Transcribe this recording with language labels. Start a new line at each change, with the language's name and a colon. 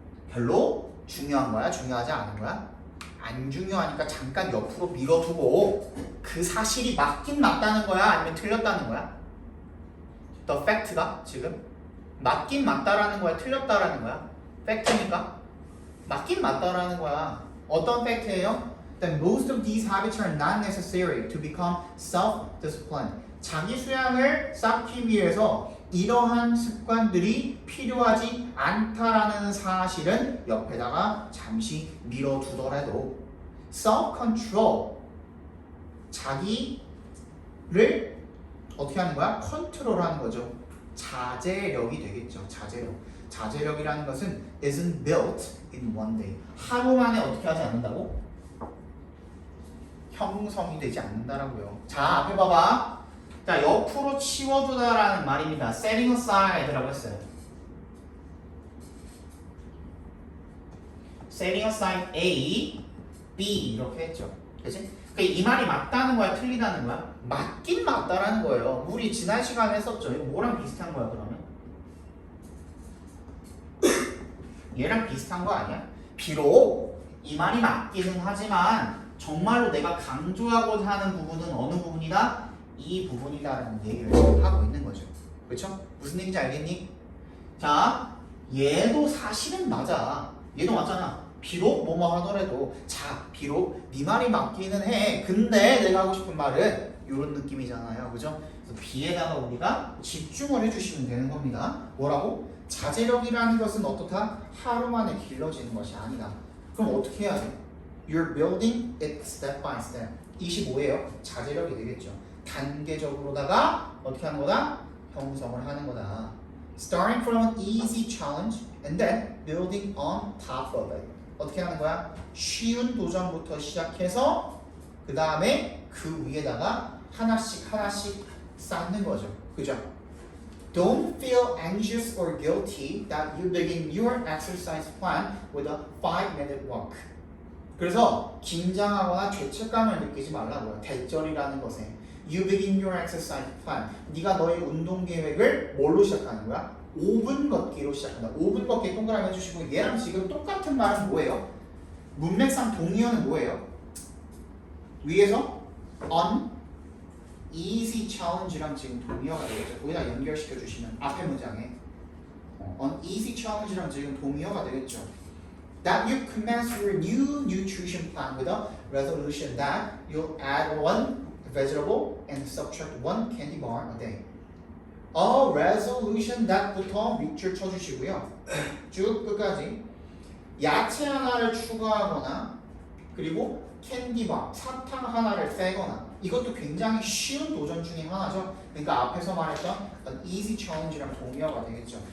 Korean: 별로 중요한 거야? 중요하지 않은 거야? 안 중요하니까 잠깐 옆으로 밀어두고 그 사실이 맞긴 맞다는 거야? 아니면 틀렸다는 거야? The fact가 지금 맞긴 맞다라는 거야? 틀렸다라는 거야? 팩트니까 맞긴 맞다라는 거야. 어떤 팩트예요?
English: That most of these habits are not necessary to become self-disciplined.
Korean: 자기 수양을 쌓기 위해서 이러한 습관들이 필요하지 않다라는 사실은 옆에다가 잠시 밀어두더라도 self-control, 자기를 어떻게 하는 거야? 컨트롤하는 거죠. 자제력이 되겠죠. 자제력이라는 것은
English: isn't built in one day.
Korean: 하루 만에 어떻게 하지 않는다고? 형성이 되지 않는다라고요. 자, 앞에 봐봐. 자, 옆으로 치워두다라는 말입니다. setting aside라고 했어요. setting aside A, B 이렇게 했죠. 그치? 이 말이 맞다는 거야, 틀리다는 거야? 맞긴 맞다라는 거예요. 우리 지난 시간에 했었죠. 이거 뭐랑 비슷한 거야, 그러면? 얘랑 비슷한 거 아니야? 비록 이 말이 맞기는 하지만 정말로 내가 강조하고자 하는 부분은 어느 부분이다? 이 부분이다라는 얘기를 하고 있는 거죠. 그렇죠? 무슨 얘기인지 알겠니? 자, 얘도 사실은 맞아. 얘도 맞잖아. 비록 뭐뭐 하더라도, 자, 비록 네 말이 맞기는 해. 근데 내가 하고 싶은 말은 이런 느낌이잖아요. 그죠? 그래서 B에다가 우리가 집중을 해주시면 되는 겁니다. 뭐라고? 자제력이라는 것은 어떻다? 하루 만에 길러지는 것이 아니다. 그럼 어떻게 해야 돼?
English: You're building it step by step.
Korean: 25예요. 자제력이 되겠죠. 단계적으로다가 어떻게 하는 거다? 형성을 하는 거다.
English: Starting from an easy challenge and then building on top of it.
Korean: 어떻게 하는 거야? 쉬운 도전부터 시작해서 그 다음에 그 위에다가 하나씩 쌓는 거죠. 그죠?
English: Don't feel anxious or guilty that you begin your exercise plan with a 5-minute walk.
Korean: 그래서 긴장하거나 죄책감을 느끼지 말라고요. 대절이라는 것에.
English: You begin your exercise plan.
Korean: 네가 너의 운동 계획을 뭘로 시작하는 거야? 5분 걷기로 시작한다. 5분 걷기 동그라미 해주시고 얘랑 지금 똑같은 말은 뭐예요? 문맥상 동의어는 뭐예요? 위에서 on easy challenge랑 지금 동의어가 되겠죠. 거기다 연결시켜 주시면 앞에 문장에 on easy challenge랑 지금 동의어가 되겠죠.
English: That you commence your new nutrition plan with a resolution that you'll add one vegetable and subtract one candy bar a day. A resolution that
Korean: 부터 밑줄 쳐주시고요. 쭉 끝까지 야채 하나를 추가하거나 그리고 캔디바, 사탕 하나를 빼거나 이것도 굉장히 쉬운 도전 중에 하나죠. 그러니까 앞에서 말했던 an easy challenge랑 동의어가 되겠죠.